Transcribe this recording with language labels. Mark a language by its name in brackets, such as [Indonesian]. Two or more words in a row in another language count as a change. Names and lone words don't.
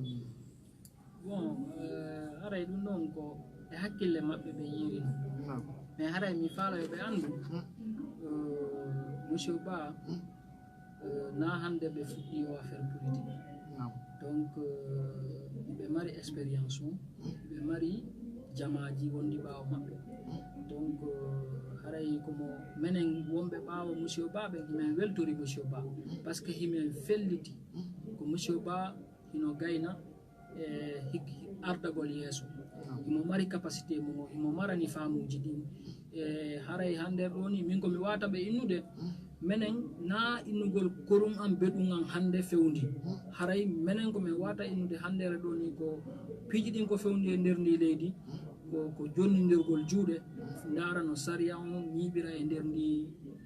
[Fula] bon haray dum non ko e hakkille mabbe be yiri non mais haray mi faala be andu monsieur Ba na hande be fuddi o [French] affaire politique [Fula] donc be mari expérience be mari jamaaji wondi baaw mabbe donc haray ko mo menen wombe baawo monsieur Ba be men weltori monsieur Ba [French] parce que [Fula] himen felliti ko monsieur Ba hino gayna ardagol yeso imo mari capacité mo imo marani faamuji din haray hande doni min ko mi wata be innude menen na innugol korum am bedum am hande fewndi haray menen ko mi wata innude hande re doni ko piji din ko fewndi e nder ndi leydi ko jonnindirgol juude ndara no sariya on nyibira e nder ndi